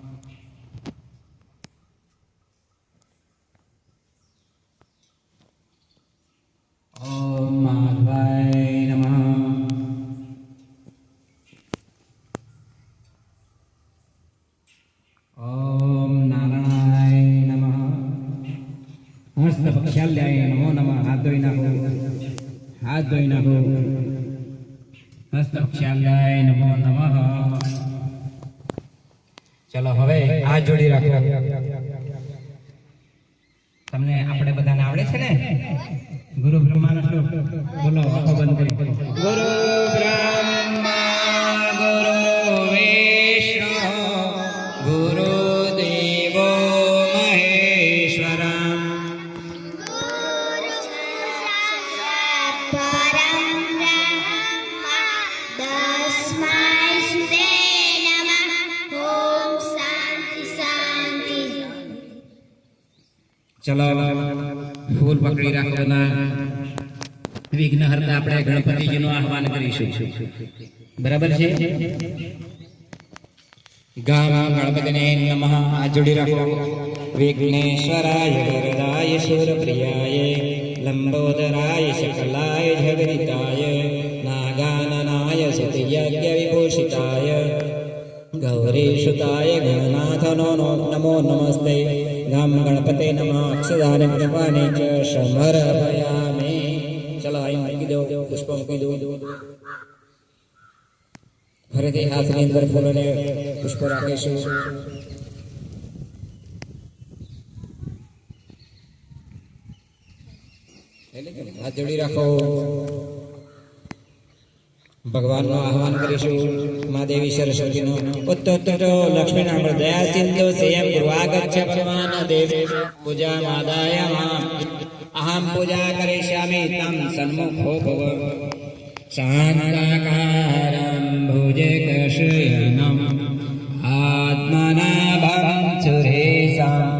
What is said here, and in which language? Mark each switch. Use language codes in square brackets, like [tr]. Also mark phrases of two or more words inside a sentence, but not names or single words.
[sa] ઓમ માધવાય નમઃ। ઓમ નારાયણ નમઃ। હસ્ત પક્ષાલ્યાય નમો નમઃ। [gu] હાથ ધોઈ નાખો, હાથ ધોઈ નાખો। [sa] हस्तक्षालयाय नमो नमः। [gu] ચાલો હવે હાથ જોડી રાખો। તમને આપણે બધાને આવડે છે ને? ગુરુ બ્રહ્માનો શ્લોક બોલો, આંખો બંધ કરી। [sa] गुरु ब्रह्मा गुरु विष्णु गुरु देवो महेश्वरा [gu] ચાલો ફૂલ પકડી રાખો ના। विघ्नहर्ता આપણે ગણપતિજીનું આહવાન કરીશું, બરાબર છે? ગામ ગણપતિને નમઃ। આ જોડી રાખો। [sa] વિઘ્નેશ્વરાય વરદાય શૂરપ્રિયાય લંબોદરાય શકલાય જગદિતાય નાગાનનાય સતયજ્ઞ વિભૂષિતાય गौरीसुताय गणनाथ नमो नमस्ते। गम गणपते नमः। अक्षदाने जपाने च समर्पयामि। [gu] ચાલો આઈ મૂકી દો, પુષ્પ મૂકી દો। ફરીથી હાથની અંદર ફૂલોને પુષ્પ રાખીશું। હાથ જોડી રાખો। ભગવાન નો આહ્વાન કરીશું। [sa] मां देवी सरस्वती नो उत्तोत्तरो लक्ष्मी नाम दया सिंधु सेयं गुरुवागच्छ भगवान देव पूजा मादाय मां अहं पूजा करिष्यामि तं सन्मुखो भव। शान्ताकारं भुजगशयनं आत्मनाभं सुरेशं